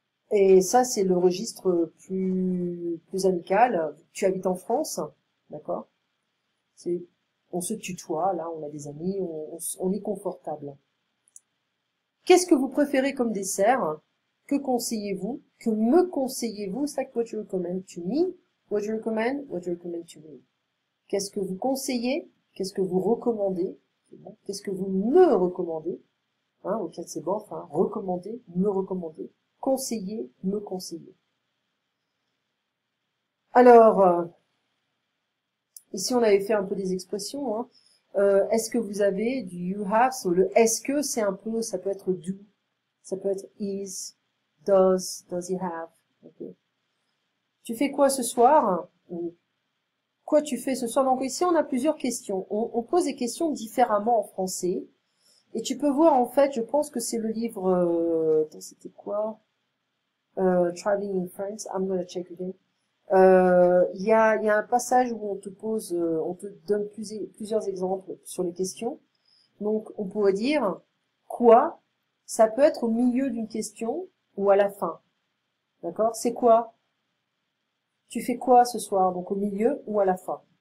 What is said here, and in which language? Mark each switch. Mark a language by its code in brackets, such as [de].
[fr] Et ça c'est le registre plus amical. Tu habites en France? D'accord? On se tutoie, là, on a des amis, on est confortable. Qu'est-ce que vous préférez comme dessert? Que conseillez-vous? Que me conseillez-vous? [en] C'est like what you recommend to me. What you recommend to me. [fr] Qu'est-ce que vous conseillez? Qu'est-ce que vous recommandez? Qu'est-ce que vous me recommandez? Hein, au cas de c'est bon, enfin, recommander, me recommander. Conseiller, me conseiller. Alors, ici on avait fait un peu des expressions, hein. Est-ce que vous avez du you have? So, le est-ce que c'est un peu, ça peut être do, ça peut être is, [en] does he have? [fr] Okay. Tu fais quoi ce soir? Quoi tu fais ce soir? Donc ici on a plusieurs questions. On pose des questions différemment en français. Et tu peux voir en fait, je pense que c'est le livre, c'était quoi? [en] Traveling in France, I'm gonna check again. [fr] Il y a un passage où on te pose, on te donne plusieurs exemples sur les questions. Donc, on pourrait dire quoi, ça peut être au milieu d'une question ou à la fin. D'accord? C'est quoi? Tu fais quoi ce soir? Donc, au milieu ou à la fin.